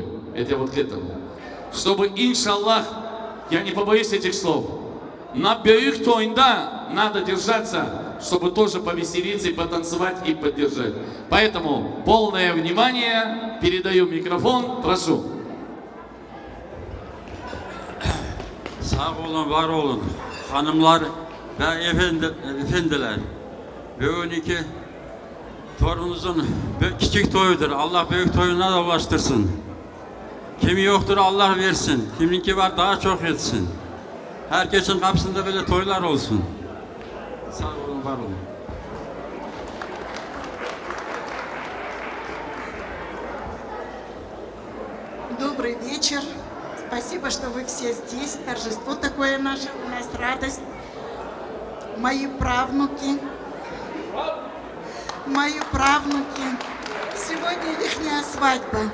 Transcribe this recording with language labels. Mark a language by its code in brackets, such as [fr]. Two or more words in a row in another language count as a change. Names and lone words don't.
[ru] Это вот к этому. Чтобы, иншаллах, я не побоюсь этих слов, на [tr] büyük toyunda [ru] надо держаться, чтобы тоже повеселиться и потанцевать и поддержать. Поэтому полное внимание, передаю микрофон, прошу. [tr] Sağ olun, var olun. Hanımlar ve efendiler. Bugünkü torununuzun küçük toyudur. Allah büyük toyuna da ulaştırsın. Kimi yoktur Allah versin. Kiminki var daha çok etsin. Herkesin kapısında böyle toylar olsun. Sağ olun, var olun. [ru] Добрый вечер. Спасибо, что вы все здесь. Торжество такое наше, у нас радость. мои правнуки. Сегодня ихняя свадьба.